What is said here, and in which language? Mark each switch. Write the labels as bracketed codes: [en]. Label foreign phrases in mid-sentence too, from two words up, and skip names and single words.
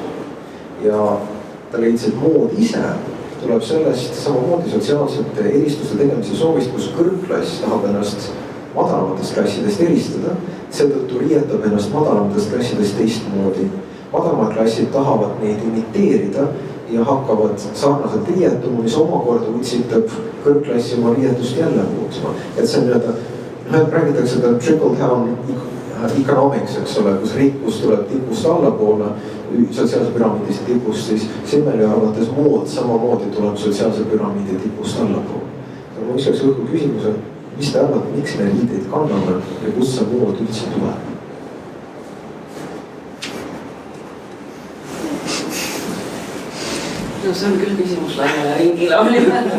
[et] Ja ta leidis, et mood ise tuleb sellest samamoodi sotsiaalsete eristuste tegemise soovist, kus kõrgklass tahab ennast madalamatest klassidest eristada, seetõttu riietab ennast madalamatest klassidest teistmoodi. Madalamad klassid tahavad neid imiteerida ja hakkavad sarnaselt riietuma, mis omakorda utsitab kõrgklassi oma riietust jälle muutma. Et see on räägitakse ka [en] trickle down economics, [et] eks ole, kus rikkus tuleb tipust allapoole, sotsiaalse püramiidist tipust, siis Simmeli arvates mood samamoodi tuleb sotsiaalse püramiidi tipust allapoole. Ma üksaks õhku küsimuse, mis te arvate, miks me riideid kanname ja kust see mood üldse tuleb? No see on küll küsimus laiale ringile olime.